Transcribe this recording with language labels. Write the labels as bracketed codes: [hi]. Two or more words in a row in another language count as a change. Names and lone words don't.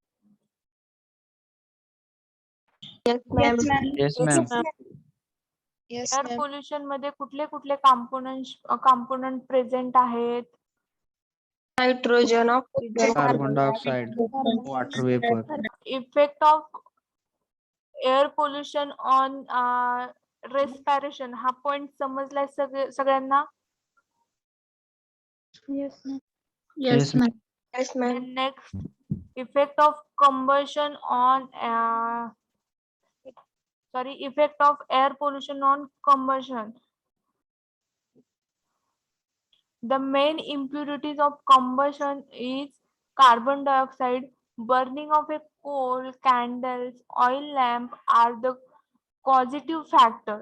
[en] Yes, ma'am. Yes, ma'am. Yes, एअर ma'am. [mr] पोल्युशन मध्ये कुठले कुठले कॉम्पोनंट प्रेझेंट आहेत? [en] Nitrogen, oxygen, Carbon dioxide, water vapor. Effect of air pollution on respiration [mr] हा पॉइंट समजलाय सगळ्यांना? [en] Yes, ma'am. Yes, ma'am. Yes, ma'am. Next effect of combustion on effect of air pollution on combustion. The main impurities of combustion is carbon dioxide. Burning of a coal, candles, oil lamp are the causative factor.